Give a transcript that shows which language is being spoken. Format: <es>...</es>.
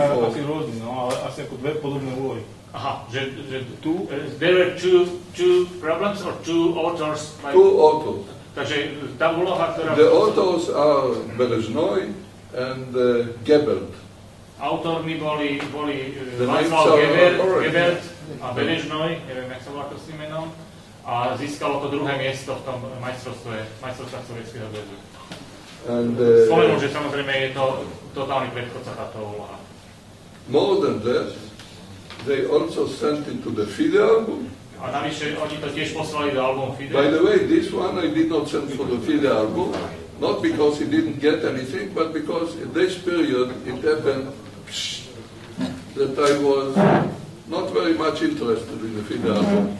<sk>Asi rôzny, no, ale asi ako 2 podobné úlohy. Aha, že</sk> <en>there were two problems or two authors? Like, 2 authors.</en> <sk>Takže tá úloha, ktorá...</sk> <en>The authors are Berezhnoi and Gebert.</en> <sk>Autormi boli Václav Gebert a Berezhnoi, neviem, jak sa volá to s tým menom. a získalo to druhé miesto v tom majstrovstvách Sovietskeho zväzu. Spomenul, že samozrejme je to totálny predchodca táto úloha.</sk> <en>More than that, they also sent it to the FIDE album.</en> <sk>A navyše oni to tiež poslali do albumu FIDE.</sk> <en>By the way, this one I did not send for the FIDE album, not because he didn't get anything, but because in this period it happened that I was not very much interested in the FIDE album.</en>